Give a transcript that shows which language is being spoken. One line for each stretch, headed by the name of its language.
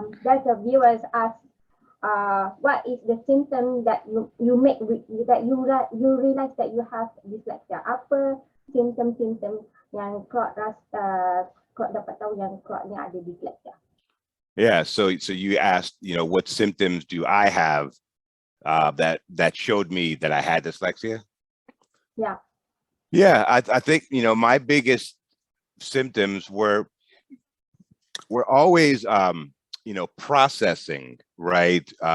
English: that the viewers ask, what is the symptom that you make that you realize that you have dyslexia?
Malay: Apa symptom yang Claude dapat tahu yang Claude ni ada dyslexia?
English: Yeah. So you asked, what symptoms do I have that showed me that I had dyslexia? Yeah. Yeah, I think, my biggest symptoms were always processing, right?